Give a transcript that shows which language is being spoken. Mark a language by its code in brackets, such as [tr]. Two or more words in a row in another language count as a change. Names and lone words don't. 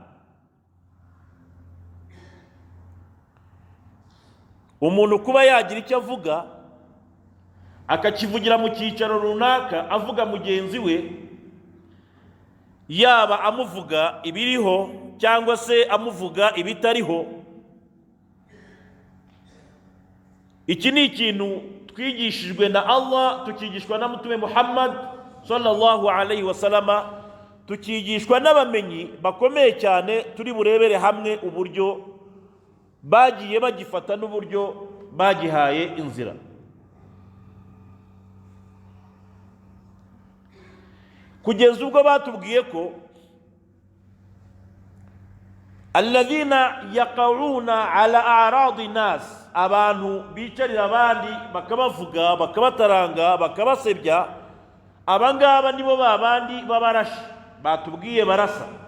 [rw] Umuntu kuba yagira icyo avuga akakivugira mu cyicaro runaka, avuga mugenzi we, yaba amuvuga ibiriho cyangwa se amuvuga ibitariho, iki ni ikintu twigishijwe na Allah, tukigishwa na Mutume Muhammad [ar] صلى الله عليه وسلم, [rw] tukigishwa n'abamenyi bakomeye cyane. Turi burebere hamwe uburyo bagiye bagifata n'uburyo bagihaye inzira. Kugeza ubwo batubwiye ko [ar] الذين يقعون على أعراض الناس, [rw] abantu bicarira abandi bakabavuga, bakabataranga, bakabasebya, abangaba nibo babandi babarashi batubwiye barasa.